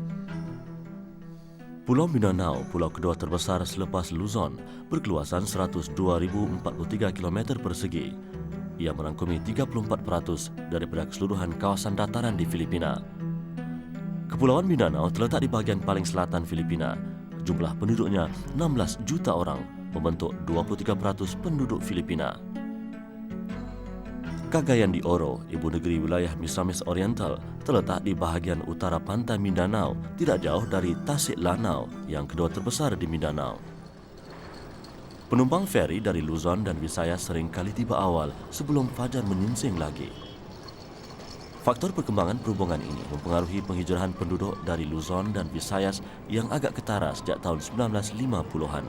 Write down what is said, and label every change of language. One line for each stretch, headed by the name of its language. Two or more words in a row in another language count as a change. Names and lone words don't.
Malay: Pulau Mindanao, pulau kedua terbesar selepas Luzon, berkeluasan 102,043 km persegi. Ia merangkumi 34% daripada keseluruhan kawasan dataran di Filipina. Kepulauan Mindanao terletak di bahagian paling selatan Filipina. Jumlah penduduknya 16 juta orang, membentuk 23% penduduk Filipina. Cagayan de Oro, ibu negeri wilayah Misamis Oriental, terletak di bahagian utara pantai Mindanao, tidak jauh dari Tasik Lanao yang kedua terbesar di Mindanao. Penumpang feri dari Luzon dan Visayas sering kali tiba awal sebelum fajar menyingsing lagi. Faktor perkembangan perhubungan ini mempengaruhi penghijrahan penduduk dari Luzon dan Visayas yang agak ketara sejak tahun 1950-an.